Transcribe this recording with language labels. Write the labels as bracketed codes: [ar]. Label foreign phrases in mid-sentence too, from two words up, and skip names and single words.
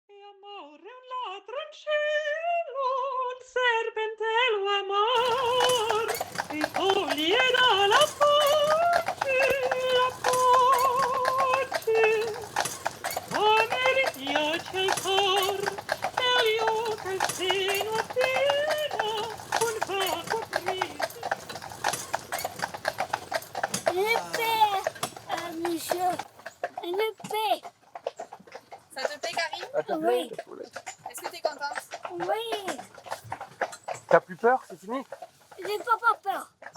[it] amore un ladroncello, un serpentello amor, e toglie dalla pace, come gli piace il cor, meglio che il seno appena un vago aprile. [fr] L'épée, monsieur. L'épée. Ça te plaît, Karine? Oui. Est-ce que t'es contente? Oui. T'as plus peur? C'est fini? J'ai pas peur.